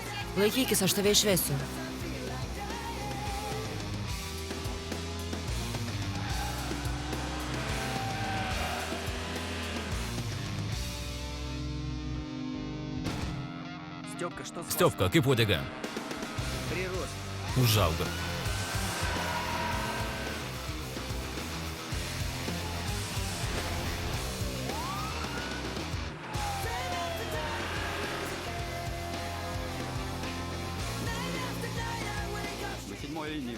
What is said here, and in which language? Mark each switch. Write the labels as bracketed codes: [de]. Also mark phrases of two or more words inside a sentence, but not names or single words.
[lt] Laikykis, aš tave išvesiu. [ru] Степка, что с [lt] Stepka, kaip uodega? [ru] Прирос. [lt] Užauga. [ru] На 7-й линии.